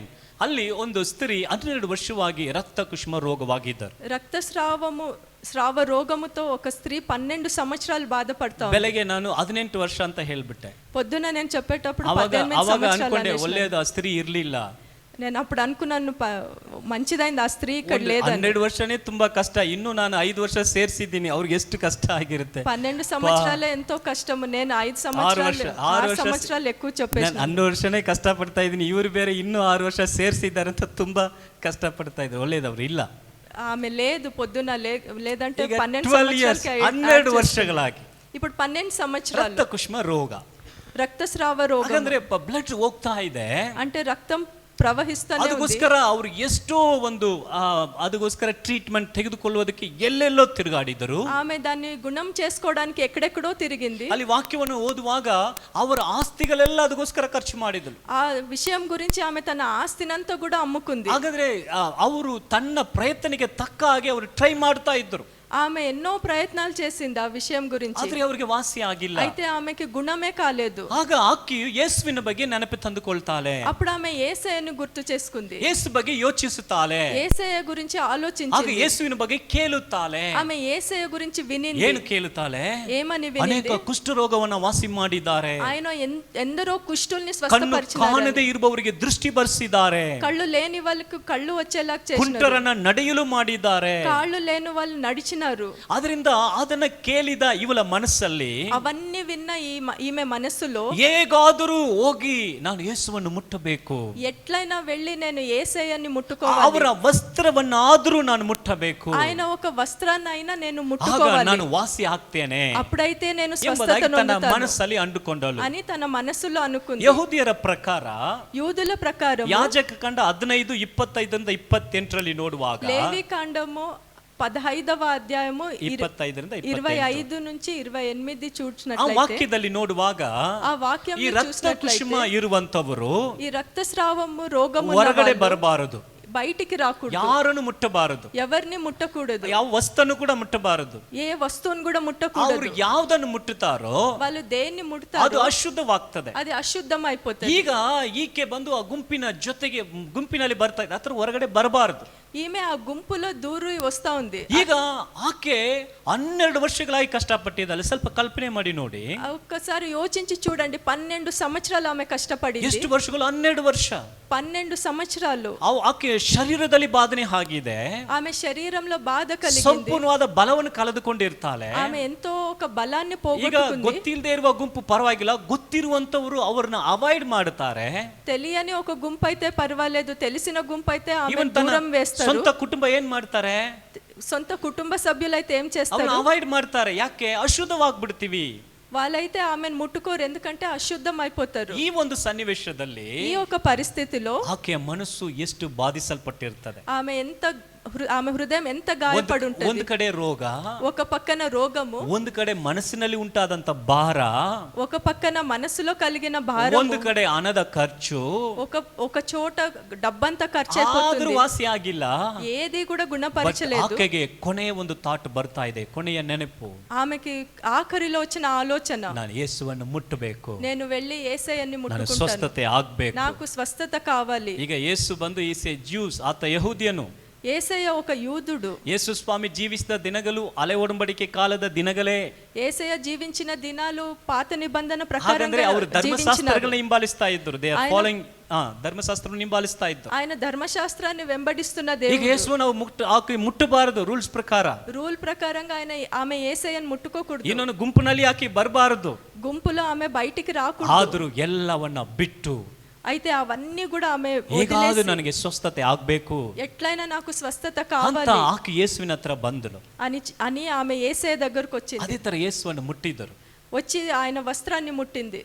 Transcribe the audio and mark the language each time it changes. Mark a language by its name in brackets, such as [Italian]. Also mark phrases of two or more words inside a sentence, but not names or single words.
[Kannada] ಅಲ್ಲಿ ಒಂದು ಸ್ತ್ರೀ 12 ವರ್ಷವಾಗಿ ರಕ್ತ ಕುಷ್ಮ ರೋಗವಾಗಿದ್ದರು. [Telugu] స్రావ రోగముతో ఒక స్త్రీ 12 సంవత్సరాలు బాధపడతా. [Kannada] ಬೆಳಗ್ಗೆ ನಾನು 18 ವರ್ಷ ಅಂತ ಹೇಳ್ಬಿಟ್ಟೆ. [Telugu] పొద్దున నేను చెప్పేటప్పుడు [Kannada] ಅವಾಗ [Telugu] 18 సంవత్సరాలు [Kannada] ಅನ್ಕೊಂಡೆ [Telugu] అనేసి. [Kannada] ಒಳ್ಳೆಯದು ಆ ಸ್ತ್రీ ಇರ್ಲಿಲ್ಲ. [Telugu] నేను అప్పుడు అనుకున్నాను మంచిదైంది ఆ స్త్రీ ఇక్కడ లేదని. [Kannada] 12 ವರ್ಷನೇ ತುಂಬಾ ಕಷ್ಟ. ಇನ್ನು ನಾನು 5 ವರ್ಷ ಸೇರಿಸಿದ್ದೀನಿ. ಅವ್ರಿಗೆ ಎಷ್ಟು ಕಷ್ಟ ಆಗಿರುತ್ತೆ. [Telugu] 12 సంవత్సరాలే ఎంతో కష్టము. నేను 5 సంవత్సరాలు ఎక్కువ చెప్పేసి [Kannada] 12 ವರ್ಷನೇ ಕಷ್ಟಪಡ್ತಾ ಇದ್ದೀನಿ. ಇವರು ಬೇರೆ ಇನ್ನೂ 6 ವರ್ಷ ಸೇರಿಸಿದ್ದಾರೆ ಅಂತ ತುಂಬಾ ಕಷ್ಟಪಡ್ತಾ ಇದ್ರು. ಒಳ್ಳೇದವ್ರು ಇಲ್ಲ. [Telugu] ఆమె లేదు పొద్దున లేదంటే [Kannada] 12 ವರ್ಷಗಳಾಗಿ [Telugu] ఇప్పుడు 12 సంవత్సరాలు [Kannada] ರಕ್ತ ಕುಷ್ಮ ರೋಗ, [Telugu] రక్తస్రావ రోగం. [Kannada] ಹಾಗಂದ್ರೆ ಬ್ಲಡ್ ಹೋಗ್ತಾ ಇದೆ, [Telugu] అంటే రక్తం ಪ್ರವಹಿಸ್ತಾನೆ ఉంది. [Kannada] ಅದಕ್ಕೋಸ್ಕರ ಅವರು ಎಷ್ಟೋ ಒಂದು ಅದಕ್ಕೋಸ್ಕರ ಟ್ರೀಟ್ಮೆಂಟ್ ತೆಗೆದುಕೊಳ್ಳುವುದಕ್ಕೆ ಎಲ್ಲೆಲ್ಲೋ ತಿರುಗಾಡಿದರು. [Telugu] ఆమె దాన్ని గుణం చేసుకోవడానికి ఎక్కడెక్కడో తిరిగింది. [Kannada] ಅಲ್ಲಿ ವಾಕ್ಯವನ್ನು ಓದುವಾಗ ಅವರ ಆಸ್ತಿಗಳೆಲ್ಲ ಅದಕ್ಕೋಸ್ಕರ ಖರ್ಚು ಮಾಡಿದರು. [Telugu] ఆ విషయం గురించి ఆమె తన ఆస్తినంతా కూడా అమ్ముకుంది. [Kannada] ಹಾಗಾದ್ರೆ ಅವರು ತನ್ನ ಪ್ರಯತ್ನಕ್ಕೆ ತಕ್ಕ ಹಾಗೆ ಅವರು ಟ್ರೈ ಮಾಡ್ತಾ ಇದ್ದರು. [Telugu] ఆమె ఎన్నో ప్రయత్నాలు చేసింది ఆ విషయం గురించి. [Kannada] ಆದ್ರೆ ಅವರಿಗೆ ವಾಸಿ ಆಗಿಲ್ಲ. [Telugu] అయితే ఆమెకి గుణమే కాలేదు. [Kannada] ಆಗ ಆಕೆಯು ಯೇಸುವಿನ ಬಗ್ಗೆ ನೆನಪು ತಂದುಕೊಳ್ತಾಳೆ. [Telugu] అప్పుడు ఆమె యేసయ్యను గుర్తు చేసుకుంది. [Kannada] ಯೇಸು ಬಗ್ಗೆ ಯೋಚಿಸುತ್ತಾಳೆ. [Telugu] యేసయ్య గురించి [Kannada] ಆಗ [Telugu] ఆలోచించింది. [Kannada] ಯೇಸುವಿನ ಬಗ್ಗೆ ಕೇಳುತ್ತಾಳೆ. [Telugu] ఆమె యేసయ్య గురించి వినింది. [Kannada] ಏನು ಕೇಳುತ್ತಾಳೆ? [Telugu] ఏమని వినింది? [Kannada] ಅನೇಕ ಕುಷ್ಠರೋಗವನ್ನ ವಾಸಿ ಮಾಡಿದ್ದಾರೆ. [Telugu] ఆయన ఎందరో కుష్ఠుల్ని [Kannada] ಕಣ್ಣು [Telugu] స్వస్థపరిచారు. [Kannada] ಕಾಣದೇ ಇರುವವರಿಗೆ ದೃಷ್ಟಿ ಬರೆಸಿದ್ದಾರೆ. [Telugu] కళ్ళు లేని వాళ్ళకు ಕళ్ళు వచ్చేలా చేశారు. [Kannada] ಕುಂಟರನ್ನ ನಡೆಯಲು ಮಾಡಿದ್ದಾರೆ. [Telugu] కాళ్ళు లేని వాళ్ళు నడిచినారు. [Kannada] ಅದರಿಂದ ಅದನ್ನ ಕೇಳಿದ ಇವಳ ಮನಸ್ಸಲ್ಲಿ [Telugu] అవన్నీ విన్న ఈమె మనస్సులో [Kannada] ಹೇಗಾದರೂ ಹೋಗಿ ನಾನು ಯೇಸುವನ್ನು ಮುಟ್ಟಬೇಕು, [Telugu] ఎట్లయినా వెళ్ళి నేను యేసయ్యని ముట్టుకోవాలి, [Kannada] ಅವರ ವಸ್ತ್ರವನ್ನಾದರೂ ನಾನು ಮುಟ್ಟಬೇಕು, [Telugu] ఆయన ఒక వస్త్రాన్నైనా నేను [Kannada] ಆಗ [Telugu] ముట్టుకోవాలి, [Kannada] ನಾನು ವಾಸಿ ಆಗ್ತೇನೆ [Telugu] అప్పుడైతే నేను [Kannada] ಎಂಬುದಾಗಿ [Telugu] స్వస్థతను [Kannada] ತನ್ನ [Telugu] పొందుతాను [Kannada] ಮನಸ್ಸಲ್ಲಿ ಅಂದುಕೊಂಡಳು. [Telugu] అని తన మనస్సులో అనుకుంది. [Kannada] ಯಹೂದಿಯರ ಪ್ರಕಾರ [Telugu] యూదుల ప్రకారం [Kannada] ಯಾಜಕ ಕಂಡ 15:25-28 ನೋಡುವಾಗ [Telugu] లేవి కాండము 15వ అధ్యాయము 25 నుంచి 28 [Kannada] ಆ [Telugu] చూసినట్లయితే [Kannada] ವಾಕ್ಯದಲ್ಲಿ ನೋಡುವಾಗ [Telugu] ఆ వాక్యం [Kannada] ಈ ರಕ್ತ ಕುಷ್ಮ ಇರುವಂತವರು [Telugu] ఈ రక్తస్రావము రోగము [Kannada] ಹೊರಗಡೆ ಬರಬಾರದು, [Telugu] బయటికి రాకూడదు, [Kannada] ಯಾರನ್ನು ಮುಟ್ಟಬಾರದು, [Telugu] ఎవరిని ముట్టకూడదు, [Kannada] ಯಾವ ವಸ್ತುವನ್ನು ಕೂಡ ಮುಟ್ಟಬಾರದು. [Telugu] ఏ వస్తువును కూడా [Kannada] ಅವರು [Telugu] ముట్టకూడదు. [Kannada] ಯಾವುದನ್ನು ಮುಟ್ಟುತ್ತಾರೋ [Telugu] వాళ్ళు దేన్ని [Kannada] ಅದು [Telugu] ముట్టుతారో [Kannada] ಅಶುದ್ಧವಾಗ್ತದೆ. [Telugu] అది అశుద్ధం అయిపోతుంది. [Kannada] ಈಗ ಈಕೆ ಬಂದು ಆ ಗುಂಪಿನಲ್ಲಿ ಬರ್ತಾ ಇದೆ, ಅದ್ರ ಹೊರಗಡೆ ಬರಬಾರದು. [Telugu] ఈమె ఆ గుంపులో దూరి వస్తా ఉంది. [Kannada] ಈಗ ಆಕೆ 12 ವರ್ಷಗಳಾಗಿ ಕಷ್ಟಪಟ್ಟಿದ್ದಾಳೆ. ಸ್ವಲ್ಪ ಕಲ್ಪನೆ ಮಾಡಿ ನೋಡಿ, [Telugu] ఒక్కసారి యోచించి చూడండి, 12 సంవత్సరాలు ఆమె కష్టపడింది. [Kannada] ಎಷ್ಟು ವರ್ಷಗಳು? 12 ವರ್ಷ. [Telugu] 12 సంవత్సరాలు [Kannada] ಆಕೆಯ ಶರೀರದಲ್ಲಿ ಬಾಧನೆ ಆಗಿದೆ, [Telugu] ఆమె శరీరంలో బాధ కలిగింది. [Kannada] ಸಂಪೂರ್ಣವಾದ ಬಲವನ್ನು ಕಳೆದುಕೊಂಡಿರ್ತಾಳೆ. [Telugu] ఆమె ఎంతో ఒక బలాన్ని [Kannada] ಈಗ [Telugu] పోగొట్టుకుంది. [Kannada] ಗೊತ್ತಿಲ್ಲದೆ ಇರುವ ಗುಂಪು ಪರವಾಗಿಲ್ಲ, ಗೊತ್ತಿರುವಂತವರು ಅವ್ರನ್ನ ಅವಾಯ್ಡ್ ಮಾಡುತ್ತಾರೆ. [Telugu] తెలియని ఒక గుంపు అయితే పర్వాలేదు, తెలిసిన గుంపు అయితే ఆమె [Kannada] ಇವನ್ [Telugu] దూరం వేస్తారు. [Kannada] ಸ್ವಂತ ಕುಟುಂಬ ಏನ್ ಮಾಡ್ತಾರೆ, [Telugu] సొంత కుటుంబ సభ్యులైతే ఏం [Kannada] ಅವ್ರನ್ನ [Telugu] చేస్తారు, [Kannada] ಅವಾಯ್ಡ್ ಮಾಡ್ತಾರೆ. ಯಾಕೆ? ಅಶುದ್ಧವಾಗ್ಬಿಡ್ತೀವಿ. [Telugu] వాళ్ళైతే ఆమెను ముట్టుకోరు, ఎందుకంటే అశుద్ధం అయిపోతారు. [Kannada] ಈ ಒಂದು ಸನ್ನಿವೇಶದಲ್ಲಿ [Telugu] ఈ ఒక పరిస్థితిలో [Kannada] ಆಕೆಯ ಮನಸ್ಸು ಎಷ್ಟು ಬಾಧಿಸಲ್ಪಟ್ಟಿರ್ತದೆ. [Telugu] ఆమె హృదయం ఎంత గాయపడి [Kannada] ಒಂದು [Telugu] ఉంటుంది. [Kannada] ಕಡೆ ರೋಗ, [Telugu] ఒక పక్కన రోగము, [Kannada] ಒಂದು ಕಡೆ ಮನಸ್ಸಿನಲ್ಲಿ ಉಂಟಾದಂತ ಭಾರ, [Telugu] ఒక పక్కన మనసులో కలిగిన భారం, [Kannada] ಒಂದು ಕಡೆ ಹಣದ ಖರ್ಚು, [Telugu] ఒక చోట డబ్బంతా ఖర్చు [Kannada] ಆದ್ರೂ [Telugu] అయిపోతుంది. [Kannada] ವಾಸಿ ಆಗಿಲ್ಲ. [Telugu] ఏది కూడా But గుణపరచలేదు. [Kannada] ಆಕೆಗೆ ಕೊನೆಯ ಒಂದು ಥಾಟ್ ಬರ್ತಾ ಇದೆ, ಕೊನೆಯ ನೆನಪು, [Telugu] ఆమెకి ఆఖరిలో వచ్చిన ఆలోచన, [Kannada] ನಾನು ಯೇಸುವನ್ನು ಮುಟ್ಟಬೇಕು, [Telugu] నేను వెళ్ళి యేసయ్యని [Kannada] ನಾನು [Telugu] ముట్టుకుంటాను, [Kannada] ಸ್ವಸ್ಥತೆ ಆಗ್ಬೇಕು. [Telugu] నాకు స్వస్థత కావాలి. [Kannada] ಈಗ ಯೇಸು ಬಂದು [English] he's Jews, [Kannada] ಆತ ಯಹೂದ್ಯನು. [Telugu] యేసయ్య ఒక యూదుడు. [Kannada] ಯೇಸು ಸ್ವಾಮಿ ಜೀವಿಸಿದ ದಿನಗಳು ಹಳೆ ಒಡಂಬಡಿಕೆ ಕಾಲದ ದಿನಗಳೇ. [Telugu] యేసయ్య జీవించిన దినాలు పాత నిబంధన [Kannada] ಹಾಗಂದ್ರೆ [Telugu] ప్రకారంగా [Kannada] ಅವರು ಧರ್ಮಶಾಸ್ತ್ರಗಳನ್ನ ಹಿಂಬಾಲಿಸ್ತಾ ಇದ್ರು. [English] they are [Telugu] ఆయన- [Kannada] ಫಾಲೋಯಿಂಗ್ ಧರ್ಮಶಾಸ್ತ್ರವನ್ನು ಹಿಂಬಾಲಿಸ್ತಾ ಇದ್ರು. [Telugu] ఆయన ధర్మశాస్త్రాన్ని వెంబడిస్తున్న [Kannada] ಈಗ [Telugu] దేవుడు. [Kannada] ಯೇಸು ನಾವು ಮುಟ್ಟಬಾರದು, ರೂಲ್ಸ್ ಪ್ರಕಾರ. [Telugu] రూల్ ప్రకారంగా ఆమె యేసయ్యను ముట్టుకోకూడదు. [Kannada] ಇನ್ನೊಂದು ಗುಂಪಿನಲ್ಲಿ ಆಕೆ ಬರಬಾರದು. [Telugu] గుంపులో ఆమె బయటికి రాకూడదు. [Kannada] ಆದ್ರೂ ಎಲ್ಲವನ್ನ ಬಿಟ್ಟು [Telugu] అయితే అవన్నీ కూడా ఆమె [Kannada] ಹೇಗಾದ್ರೂ [Telugu] వదిలేసి, [Kannada] ನನಗೆ ಸ್ವಸ್ಥತೆ ಆಗ್ಬೇಕು [Telugu] ఎట్లయినా నాకు స్వస్థత [Kannada] ಅಂತ [Telugu] కావాలి [Kannada] ಆಕೆ ಯೇಸುವಿನ ಹತ್ರ ಬಂದಳು. [Telugu] అని ఆమె యేసయ్య దగ్గరకు వచ్చింది. [Kannada] ಅದೇ ತರ ಯೇಸುವನ್ನು ಮುಟ್ಟಿದರು. [Telugu] వచ్చి ఆయన వస్త్రాన్ని ముట్టింది.